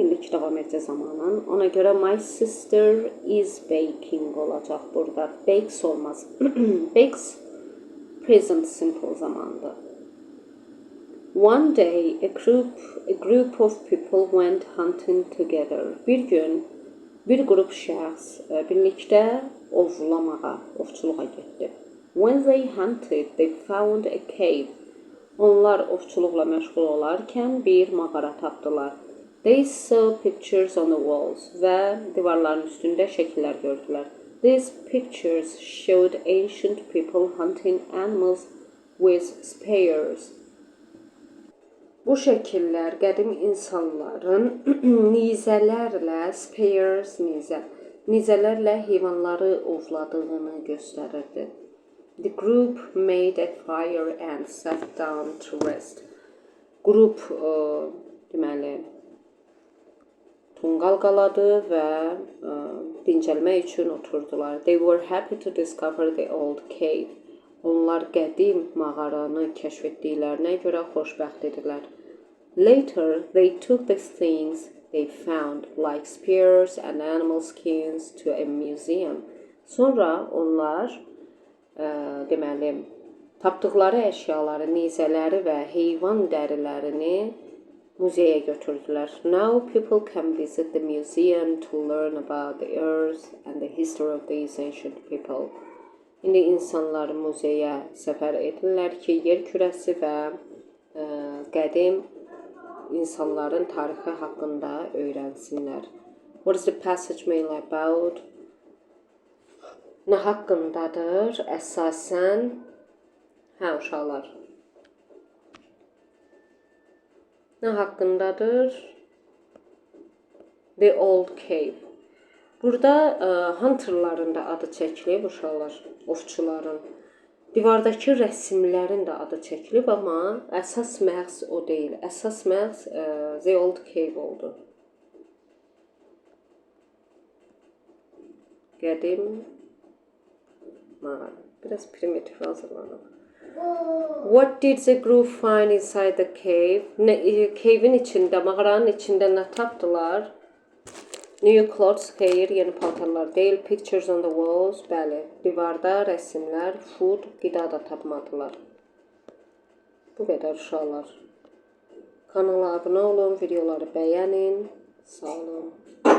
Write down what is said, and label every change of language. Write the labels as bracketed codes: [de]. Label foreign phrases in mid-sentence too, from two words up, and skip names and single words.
[az] İndiki davam edici zamanın. Ona görə [en] my sister is baking [az] olacaq burada. Bakes olmaz. Bakes [en] present simple [az] zamandır. [en] One day, a group of people went hunting together. [az] Bir gün, bir qrup şəxs birlikdə ovçuluğa getdi. [en] When they hunted, they found a cave. [az] Onlar ovçuluqla məşğul olarkən bir mağara tapdılar. [en] They saw pictures on the walls [az] və divarların üstündə şəkillər gördülər. [en] These pictures showed ancient people hunting animals with spears. [az] Bu şəkillər qədim insanların nizələrlə, spears nizələrlə heyvanları ovladığını göstərirdi. [en] The group made a fire and sat down to rest. [az] Qrup deməli tonqal qaladı və dincəlmək üçün oturdular. [en] They were happy to discover the old cave. [az] Onlar qədim mağaranı kəşf etdiklərinə görə xoşbəxt idilər. [en] Later, they took the things they found, like spears and animal skins, to a museum. [az] Sonra onlar deməli tapdıqları əşyaları, nizələri və heyvan dərilərini muzeyə götürdülər. [en] Now people can visit the museum to learn about the earth and the history of these ancient people. [az] İndi insanlar muzeyə səfər edirlər ki, yer kürəsi və qədim insanların tarixi haqqında öyrənsinlər. [en] What is the passage mainly about? [az] Nə haqqındadır? Əsasən Hə, uşaqlar. Nə haqqındadır? [en] The Old Cave. [az] Burada hunterların da adı çəkilib uşaqlar, ovçuların. Divardakı rəsmlərin də adı çəkilib, amma əsas məğz o deyil. Əsas məğz [en] The Old Cave [az] oldu. Qədim mağara. Biraz primitiv hazırlanıb. [en] What did the group find inside the cave? [az] Cave'in içində, mağaranın içində nə tapdılar? [en] New clothes, [az] xeyr, yeni paltarlar deyil. [en] Pictures on the walls, [az] bəli. Divarda rəsmlər, food, qida da tapmadılar. Bu qədər uşaqlar. Kanala abunə olun, videoları bəyənin. Sağ olun.